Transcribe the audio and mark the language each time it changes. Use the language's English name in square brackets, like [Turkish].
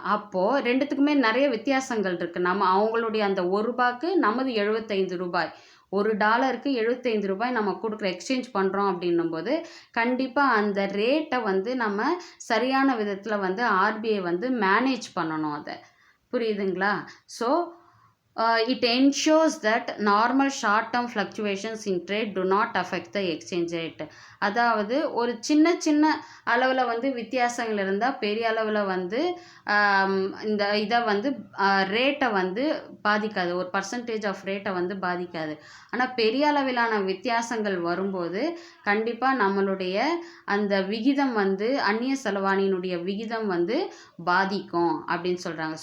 [Tamil] அப்போது ரெண்டுத்துக்குமே நிறைய வித்தியாசங்கள் இருக்குது. நம்ம அவங்களுடைய அந்த ₹1 நமது ₹75, $1க்கு ₹75 நம்ம கொடுக்குற எக்ஸ்சேஞ்ச் பண்ணுறோம் அப்படின்னும்போது கண்டிப்பாக அந்த ரேட்டை வந்து நம்ம சரியான விதத்தில் வந்து ஆர்பிஐ வந்து மேனேஜ் பண்ணணும் அதை. புரியுதுங்களா. [English] So it ensures that normal short term fluctuations in trade do not affect the exchange rate. [Tamil] அதாவது ஒரு சின்ன அளவில் வந்து வித்தியாசங்கள் இருந்தால் பெரிய அளவில் வந்து இந்த இதை வந்து ரேட்டை வந்து பாதிக்காது, ஒரு பர்சன்டேஜ் ஆஃப் ரேட்டை வந்து பாதிக்காது. ஆனால் பெரிய அளவிலான வித்தியாசங்கள் வரும்போது கண்டிப்பாக நம்மளுடைய அந்த விகிதம் வந்து அந்நிய செலவாணியினுடைய விகிதம் வந்து பாதிக்கும் அப்படின்னு சொல்கிறாங்க.